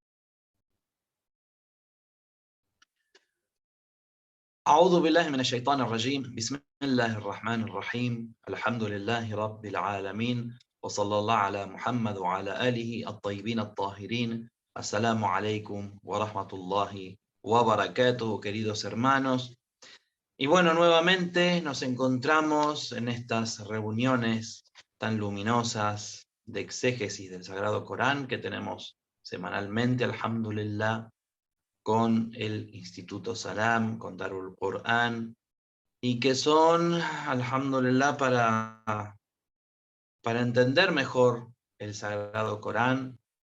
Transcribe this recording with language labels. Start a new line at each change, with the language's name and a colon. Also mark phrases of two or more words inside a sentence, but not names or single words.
Arabic: أعوذ بالله من الشيطان الرجيم بسم الله الرحمن الرحيم الحمد لله رب العالمين وصلى الله على محمد وعلى آله الطيبين الطاهرين. السلام عليكم ورحمة الله وبركاته,
Spanish: queridos hermanos. Y bueno, nuevamente nos encontramos en estas reuniones tan luminosas de exégesis del Sagrado Corán que tenemos semanalmente, alhamdulillah, con el Instituto Salam, con Darul Qur'an, y que son, alhamdulillah, para entender mejor el Sagrado Corán,